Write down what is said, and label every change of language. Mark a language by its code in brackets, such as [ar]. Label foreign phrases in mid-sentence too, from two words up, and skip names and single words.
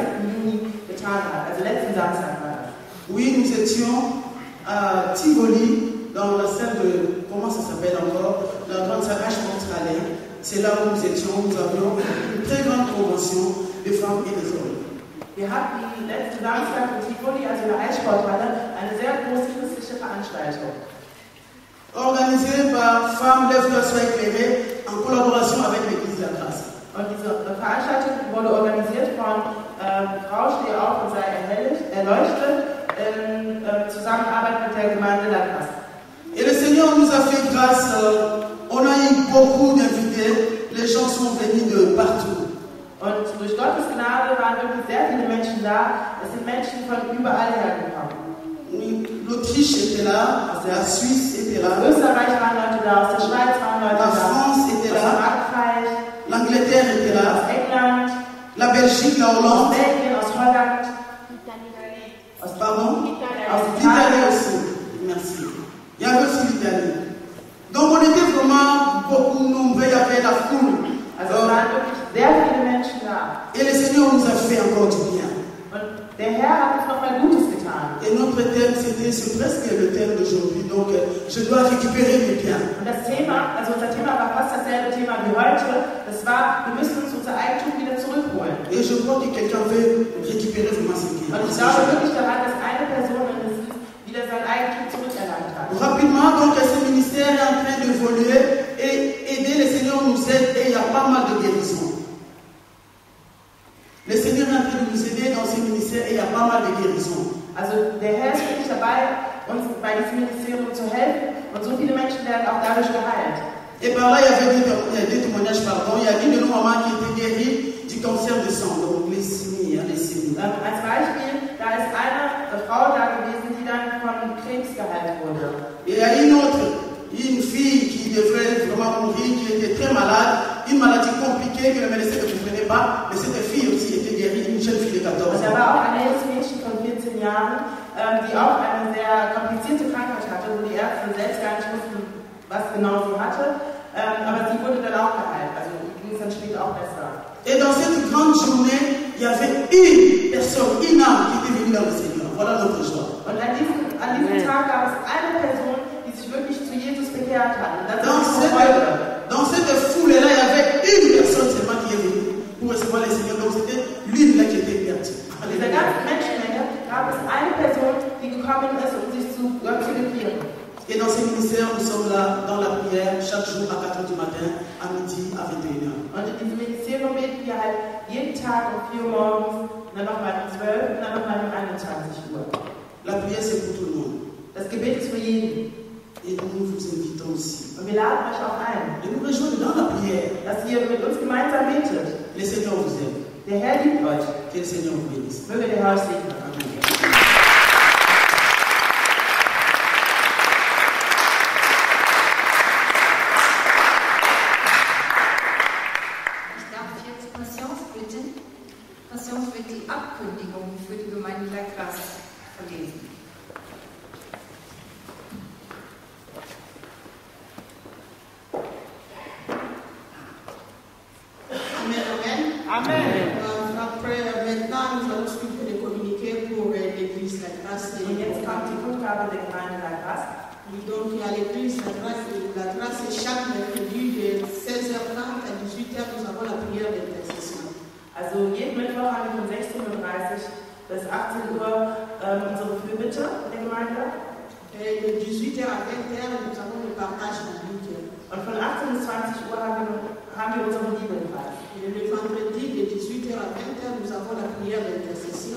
[de] Juni getan hat. Also letzten Samstag war das. [fr] Oui, nous étions à Tivoli, dans la salle de, comment ça s'appelle encore, la grande salle H-Montralais. C'est là où nous étions, nous avions une très grande convention des femmes et des hommes. [de] Wir hatten letzten Samstag in Tivoli, also in der Eissporthalle, eine sehr große christliche Veranstaltung. [fr] Organisée par Femmes Lève-toi Sois éclairée en collaboration avec l'Église de la Grâce. [de] Und diese Veranstaltung wurde organisiert von Frau Steh auf und sei erleuchtet in Zusammenarbeit mit der Gemeinde La Grâce. [fr] Et le Seigneur nous a fait grâce, on a eu beaucoup d'invités, les gens sont venus de partout. [de] Und durch Gottes Gnade waren wirklich sehr viele Menschen da. Es sind Menschen von überall hergekommen. [fr] L'Autriche était là, la Suisse était là, [de] Österreich waren Leute da, aus der Schweiz waren Leute [fr] la [de] da, [fr] France était [de] aus [fr] là, [de] Frankreich, [fr] l'Angleterre était là, [de] aus England, [fr] la Belgique, la [de] aus [fr] Hollande, [de] Belgien, aus Holland, [fr] pardon, [de] aus [fr] l'Italie [de] Italien. [fr] aussi. Merci. Il y avait aussi l'Italie. Donc on était vraiment beaucoup nombreux, il y avait la foule. [de] Also es waren wirklich sehr viele Menschen da. [fr] Et le Seigneur nous a fait encore du bien. [de] Und der Herr hat uns nochmal Gutes getan. [fr] Et notre thème, c'est presque le thème d'aujourd'hui. Donc je dois récupérer mes biens. [de] Und das Thema, also unser Thema war fast dasselbe Thema wie heute. Das war, wir müssen uns unser Eigentum wieder zurückholen. [fr] Et je crois que quelqu'un veut récupérer vraiment ses biens. [de] Und ich glaube wirklich daran, dass eine Person mindestens wieder sein Eigentum zurückerlangt hat. [fr] Rapidement, donc ce ministère est en train d'évoluer et aider le Seigneur nous aide et il y a pas mal de guérisons. Le Seigneur est en train de nous aider dans ce ministère et il y a pas mal de guérisons. [de] Also der Herr ist wirklich dabei, uns bei diesem Ministerium zu helfen und so viele Menschen werden auch dadurch geheilt. [fr] Et par là, il y avait des témoignages, pardon. Il y a une de nos mamans qui était guérie du cancer du sang, donc leucémie, leucémie. [de] Als Beispiel, da ist eine Frau da gewesen, die dann von Krebs geheilt wurde. [fr] Et il y a une autre, une fille qui devrait vraiment mourir, qui était très malade, une maladie compliquée que le médecin ne comprenait pas, mais cette fille aussi était guérie, une jeune fille de 14 ans. [de] Und da war auch ein junges Mädchen von 14 Jahren, die auch eine sehr komplizierte Krankheit hatte, wo die Ärzte selbst gar nicht wussten, was genau sie hatte. Aber sie wurde dann auch geheilt, also ging es dann später auch besser. [fr] Et dans cette grande journée, il y avait une personne, une âme qui était venue dans le Seigneur. Voilà notre joie. [de] Und an diesem Tag gab es eine Person, die sich wirklich zu Jesus bekehrt hat. Und das ist [fr] dans cette foule-là, il y avait une personne seulement qui est venue pour recevoir le Seigneur. Donc c'était l'une là qui était perdue. [de] In dieser ganzen Menschenmenge gab es eine Person, die gekommen ist, um sich zu Gott zu bekehren. [fr] Et dans ce ministère, nous sommes là dans la prière chaque jour à 4h du matin, à à midi, à 21h. [de] Und in diesem Ministerium beten wir halt jeden Tag um 4 Uhr morgens, dann nochmal um 12 und dann nochmal um 21 Uhr. [fr] La prière, c'est pour tout le monde. [de] Das Gebet ist für jeden. [fr] Et nous vous invitons aussi. [de] Und wir laden euch auch ein, [fr] De nous rejoindre dans la prière. [de] dass ihr mit uns gemeinsam betet. [fr] Le Seigneur vous aime. [de] Der Herr liebt euch. [fr] Que le Seigneur vous bénisse. [de] Möge der Herr euch segnen. Amen. Ich darf jetzt Patience wird die Abkündigung für die Gemeinde La Grace verlesen. Amen. [fr] Après, maintenant, nous allons suivre les communiqués pour l'église La Grace. [de] Und jetzt kommt die Kundgabe der Gemeinde La Grace. [fr] Donc, à l'église La Grace, chaque mercredi de 16h30 à 18h, nous avons la prière d'intercession. [de] Also jeden Mittwoch haben wir von 16:30 Uhr bis 18 Uhr unsere Fürbitte der Gemeinde. [fr] Et de 18h à 20h, nous avons le partage biblique. [de] Und von 18 bis 20 Uhr haben wir unseren Bibelpreis. [fr] Et le vendredi de 18h à 20h, nous avons la prière d'intercession.